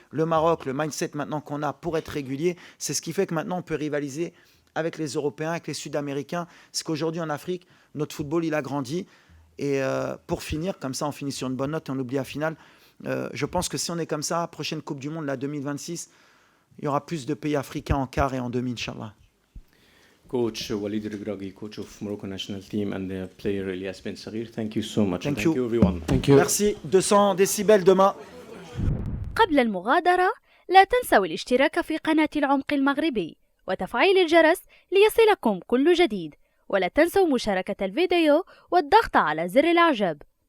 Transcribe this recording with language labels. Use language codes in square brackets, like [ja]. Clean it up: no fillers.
[fr] Le Maroc, le mindset maintenant qu'on a pour être régulier, c'est ce qui fait que maintenant on peut rivaliser avec les Européens, avec les Sud-Américains. C'est qu'aujourd'hui en Afrique, notre football, il a grandi. Et pour finir, comme ça, on finit sur une bonne note et on oublie la finale. Je pense que si on est comme ça, prochaine Coupe du Monde, la 2026, il y aura plus de pays africains en quart et en demi, Inch'Allah. [en] Coach Walid Regragui, coach of Morocco national team, and the player Elias Ben Saghir. Thank you so much. Thank you everyone. Thank you. [fr] Merci. 200 décibels demain. [ar] قبل المغادرة لا تنسوا الاشتراك في قناة العمق المغربي وتفعيل الجرس ليصلكم كل جديد، ولا تنسوا مشاركة الفيديو والضغط على زر الإعجاب.